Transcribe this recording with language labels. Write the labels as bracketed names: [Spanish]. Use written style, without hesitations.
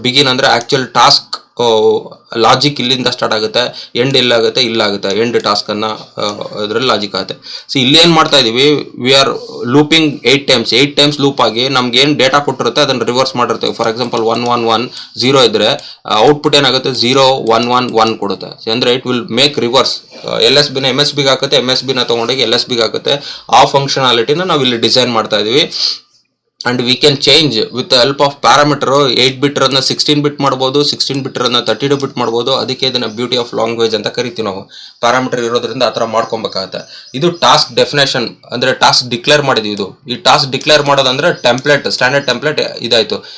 [Kannada] Begin ಅಂದ್ರೆ actual task logic ಇಲ್ಲಿಂದ start ಆಗುತ್ತೆ, ಎಂಡ್ ಇಲ್ಲಾಗುತ್ತೆ, ಇಲ್ಲಾಗುತ್ತೆ. ಎಂಡ್ ಟಾಸ್ಕ್ ಅನ್ನ ಅದರಲ್ಲಿ ಲಾಜಿಕ್ ಆಗುತ್ತೆ. ಇಲ್ಲಿ ಏನ್ ಮಾಡ್ತಾ ಇದೀವಿ, [English] we are looping [Kannada] 8 times loop ಆಗಿ ನಮ್ಗೆ ಏನ್ ಡೇಟಾ ಕೊಟ್ಟಿರುತ್ತೆ ಅದನ್ನ ರಿವರ್ಸ್ ಮಾಡಿರ್ತೇವೆ. [English] for example [Kannada] 111 ಇದ್ರೆ ಔಟ್ಪುಟ್ ಏನಾಗುತ್ತೆ 0111 ಕೊಡುತ್ತೆ. ಅಂದ್ರೆ [English] It will make reverse. [Kannada] LSB ನ MS B ಹಾಕುತ್ತೆ, MS B ನ ತಗೊಂಡೋಗಿ LSB ಹಾಕುತ್ತೆ. ಆ ಫಂಕ್ಷನಾಲಿಟಿನ ನಾವು ಇಲ್ಲಿ ಡಿಸೈನ್ ಮಾಡ್ತಾ ಇದೀವಿ. [English] And we can change with the help of parameter. [Kannada] 8 ಬಿಟ್ ಅನ್ನ 16 ಬಿಟ್ ಮಾಡ್ಬೋದು, 16 ಬಿಟ್ ಅನ್ನ 32 ಬಿಟ್ ಮಾಡ್ಬೋದು. ಅದಕ್ಕೆ ಇದನ್ನ [English] beauty of language [Kannada] ಅಂತ ಕರಿತೀವಿ ನಾವು. ಪ್ಯಾರಾಮೀಟರ್ ಇರೋದ್ರಿಂದ ಆತರ ಮಾಡ್ಕೊಬೇಕಾಗತ್ತೆ. ಇದು ಟಾಸ್ಕ್ ಡೆಫಿನೇಷನ್, ಅಂದ್ರೆ ಟಾಸ್ಕ್ ಡಿಕ್ಲೇರ್ ಮಾಡಿದ್ವಿ. ಇದು ಈ ಟಾಸ್ಕ್ ಡಿಕ್ಲೇರ್ ಮಾಡೋದಂದ್ರೆ ಟೆಂಪ್ಲೇಟ್, ಸ್ಟ್ಯಾಂಡರ್ಡ್ ಟೆಂಪ್ಲೇಟ್ ಇದಾಯ್ತು.